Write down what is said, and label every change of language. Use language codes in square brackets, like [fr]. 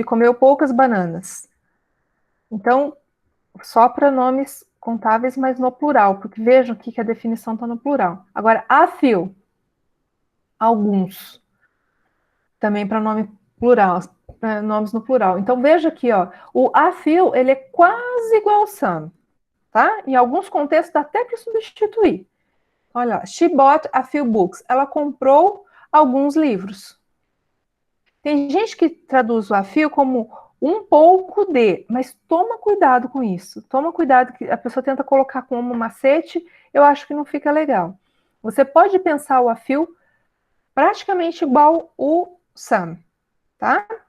[pt] Ele comeu poucas bananas. Então, só para nomes contáveis, mas no plural, porque vejam que a definição está no plural. Agora, a few, alguns, também para nome plural, nomes no plural. Então, veja aqui, ó, o a few, ele é quase igual ao some, tá? Em alguns contextos dá até para substituir. [en] Olha lá, she bought a few books. [pt] Ela comprou alguns livros. Tem gente que traduz o a few como um pouco de, mas toma cuidado com isso. Toma cuidado que a pessoa tenta colocar como macete, eu acho que não fica legal. Você pode pensar o a few praticamente igual o some, tá?